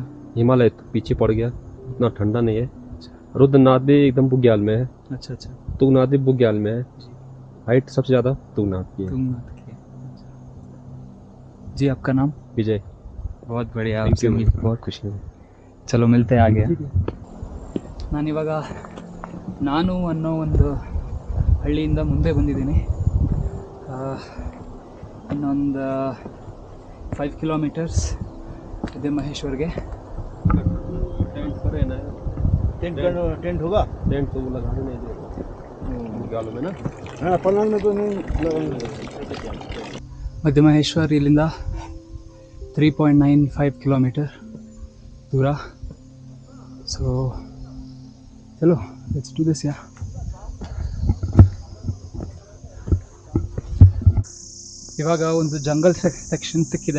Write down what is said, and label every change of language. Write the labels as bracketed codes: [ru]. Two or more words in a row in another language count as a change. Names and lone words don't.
[hi] हिमालय तो पीछे पड़ गया, इतना ठंडा नहीं है। रुद्रनाथ भी एकदम बुग्याल में है, अच्छा अच्छा तुंगनाथ भी बुग्याल में है हाइट सबसे ज़्यादा तुंगनाथ की है। तुंगनाथ की। जी आपका नाम? विजय। बहुत बढ़िया, [en] Thank [hi] आपसे [en] you. [hi] मिलकर बहुत खुशी हुई. चलो मिलते ಹಾಗೆ. [kn] ನಾನಿವಾಗ ನಾನು ಅನ್ನೋ ಒಂದು ಹಳ್ಳಿಯಿಂದ ಮುಂದೆ ಬಂದಿದ್ದೀನಿ. ಇನ್ನೊಂದು 5 ಕಿಲೋಮೀಟರ್ಸ್ ಇದೆ ಮಹೇಶ್ವರ್ಗೆ. [hi] टेंट होगा? टेंट तो वो लगा ही नहीं देगा निकालो में ना। हाँ पन्ना में तो नहीं [kn] ಮಧ್ಯ ಮಹೇಶ್ವರ್ ಇಲ್ಲಿಂದ 3.95 ಕಿಲೋಮೀಟರ್ ದೂರ. [en] ಸೊ ಚಲೋ let's do this. [kn] ಯಾ ಇವಾಗ ಒಂದು [en] jungle section [kn] ಸಿಕ್ಕಿದೆ.